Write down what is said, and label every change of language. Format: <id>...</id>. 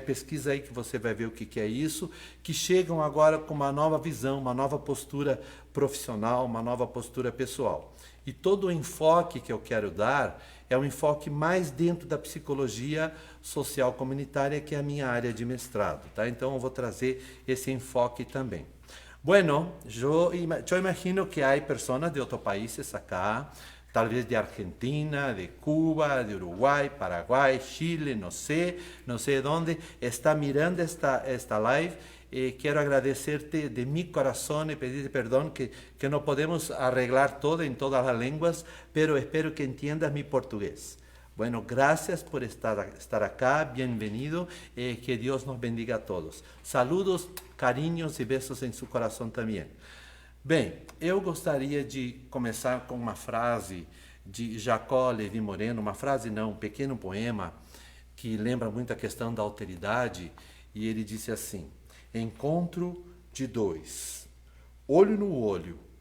<pt>Pesquisa aí que você vai ver o que é isso, que chegam agora com uma nova visão, uma nova postura profissional, uma nova postura pessoal. E todo o enfoque que eu quero dar é um enfoque mais dentro da psicologia social comunitária, que é a minha área de mestrado, tá? Então eu vou trazer esse enfoque também.</pt> <es>Bueno, yo imagino que hay personas de otros países acá, tal vez de Argentina, de Cuba, de Uruguay, Paraguay, Chile, no sé dónde, está mirando esta live</es> <pt>quero agradecer-te</pt> <es>de mi corazón</es> <pt>e pedir perdão que não podemos</pt> <es>arreglar todo</es> <pt>em todas as línguas,</pt> <es>pero espero que entiendas mi</es> <pt>português.</pt> <es>Bueno, gracias por estar acá, bienvenido, que Dios nos bendiga a todos. Saludos, cariños</es> <pt>e besos em seu coração também. Bem, eu gostaria de começar com uma frase de Jacó Levi Moreno, uma frase não, um pequeno poema que lembra muito a questão da alteridade, e ele disse assim: encontro de dois, olho no olho,</pt>